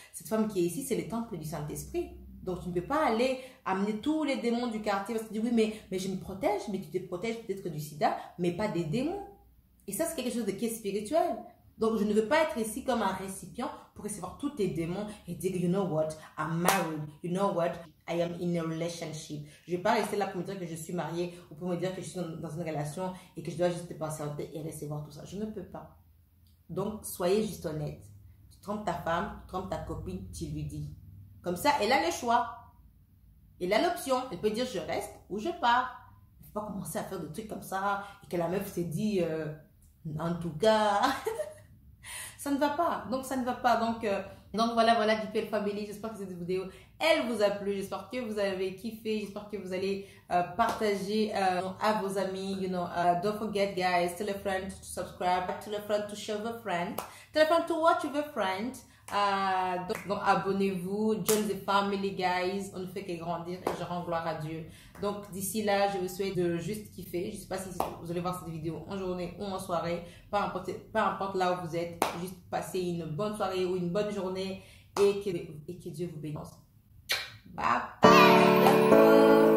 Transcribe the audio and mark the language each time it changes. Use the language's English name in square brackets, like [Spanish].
[French] Cette femme qui est ici, c'est le temple du Saint-Esprit. Donc, tu ne peux pas aller amener tous les démons du quartier. Parce que tu dis, oui, mais je me protège. Mais tu te protèges peut-être du sida, mais pas des démons. Et ça, c'est quelque chose qui est spirituel. Donc, je ne veux pas être ici comme un récipient pour recevoir tous tes démons et dire, [English] you know what, I'm married. You know what, I am in a relationship. [French] Je ne vais pas rester là pour me dire que je suis mariée ou pour me dire que je suis dans une relation et que je dois juste te patienter et recevoir tout ça. Je ne peux pas. Donc, soyez juste honnête. Tu trompes ta femme, tu trompes ta copine, tu lui dis. Comme ça, elle a le choix. Elle a l'option. Elle peut dire, je reste ou je pars. Il ne faut pas commencer à faire des trucs comme ça et que la meuf se dit, en tout cas... Ça ne va pas, donc ça ne va pas. Donc voilà, DPL Family, j'espère que cette vidéo, elle vous a plu. J'espère que vous avez kiffé. J'espère que vous allez partager à vos amis. [English] You know, don't forget, guys, tell a friend to subscribe, tell a friend to show a friend, tell a friend to watch with a friend. [French] Donc abonnez-vous, [English] join the family, guys. [French] On ne fait que grandir et je rends gloire à Dieu. Donc d'ici là, je vous souhaite de juste kiffer. Je ne sais pas si vous allez voir cette vidéo en journée ou en soirée, peu importe là où vous êtes, juste passez une bonne soirée ou une bonne journée et que Dieu vous bénisse. Bye bye.